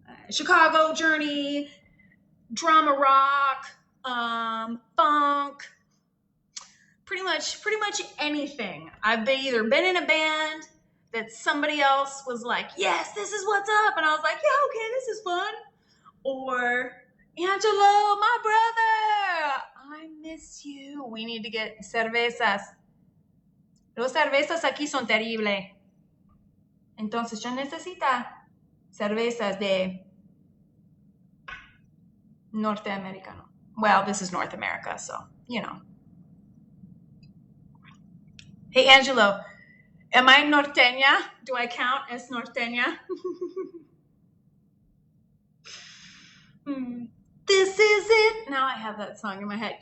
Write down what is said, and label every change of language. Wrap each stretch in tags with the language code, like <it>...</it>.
<en>Chicago Journey, drama rock, funk, pretty much anything. I've either been in a band that somebody else was like, yes, this is what's up, and I was like, yeah, okay, this is fun. Or, Angelo, my brother, I miss you. We need to get cervezas.</en> <es>Los cervezas aquí son terribles. Entonces yo necesito cervezas de Norteamericano.</es> <en>Well, this is North America, so, you know. Hey, Angelo, am I norteña? Do I count as norteña? This is it. Now I have that song in my head.</en>